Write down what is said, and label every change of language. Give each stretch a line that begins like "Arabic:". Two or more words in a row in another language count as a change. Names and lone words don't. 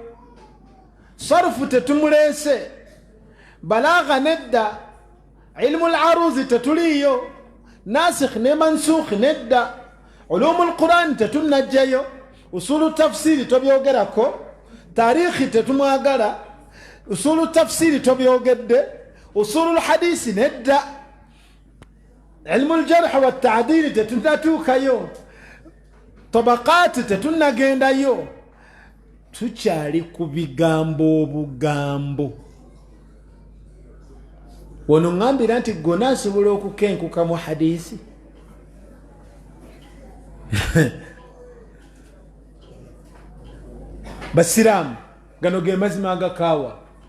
Ganda: sarfu tetumuleese balagha nedda
Arabic: علم العروض
Ganda: tetuliyo nasikh ne mansukh nedda
Arabic: علوم القرآن
Ganda: tetunnajjayo
Arabic: أصول تفسير
Ganda: tobyogerako tarikhi tetumwagala
Arabic: أصول تفسير
Ganda: tobyogedde
Arabic: أصول الحديث
Ganda: nedda
Arabic: علم الجرح والتعديل
Ganda: tetunnatuukayo tabaqat tetunnagendayo tukyali ku bigambo obugambo wono ngambira nti gona asobola okukenkuka mu hadisi basiramu gano ge mazima agakaawa